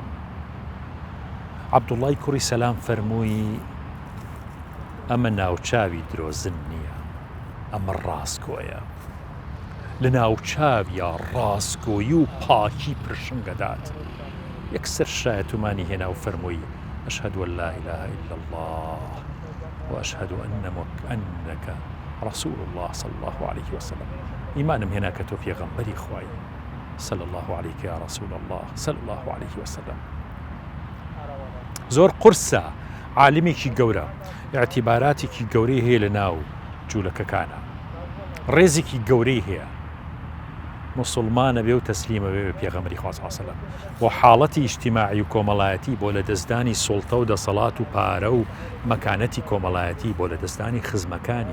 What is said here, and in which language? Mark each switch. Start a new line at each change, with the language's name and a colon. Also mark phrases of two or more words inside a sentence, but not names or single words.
Central Kurdish: عەبدوڵڵای کوڕی سەلام فەرمووی ئەمە ناوچاوی درۆزن نییە، ئەمە ڕاستگۆیە، لە ناوچاویە ڕاستگۆیی و پاکی پرشنگەدات. یەکسەر شایەتمانی هێنا و فەرمووی
Arabic: ئەشهد أن لا إله إلا الله وأشهد أنك رسول الله صلى الله عليه وسلم.
Central Kurdish: ئیمانم هێنا کە تۆ پێغەمبەری خوایی
Arabic: صلى الله عليك يا رسول الله صلى الله عليه وسلم.
Central Kurdish: زۆر قورسە، عالمێکی گەورە، اعتیباراتێکی گەورەی هەیە لە ناو جوولەکەکانە، ڕێزێکی گەورەی هەیە. مسلمانە بێ و تەسلیمە بێ بە پێغەمبەری خوا
Arabic: صلی الله عليه وسلم
Central Kurdish: و حاڵەتی ئیجتیماعی و کۆمەڵایەتی بۆ لە دەستدانی سوڵتە و دەسەڵات و پارە و مەکانەتی کۆمەڵایەتی بۆ لە دەستدانی خزمەکانی.